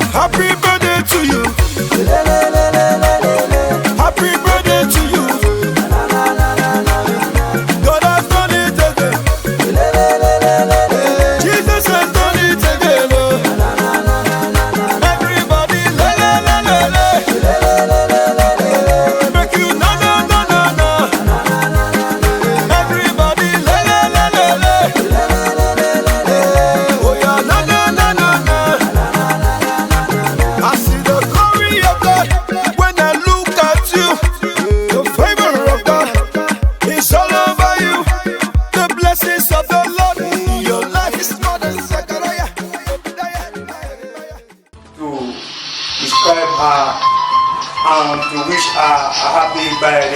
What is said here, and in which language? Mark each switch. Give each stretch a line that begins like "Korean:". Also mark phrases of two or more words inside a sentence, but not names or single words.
English: Happy birthday to you. Happy birthday to you. God has done it again. Jesus has done it again. Everybody, la la la la la. Make you na na na na na. Everybody, la la la la la. Oh yeah, na na na na na. I see the glory of God when I look at you. The favor of God is all over you. The blessings of the Lord in your life is more than Zechariah. To describe her and to wish her a happy birthday.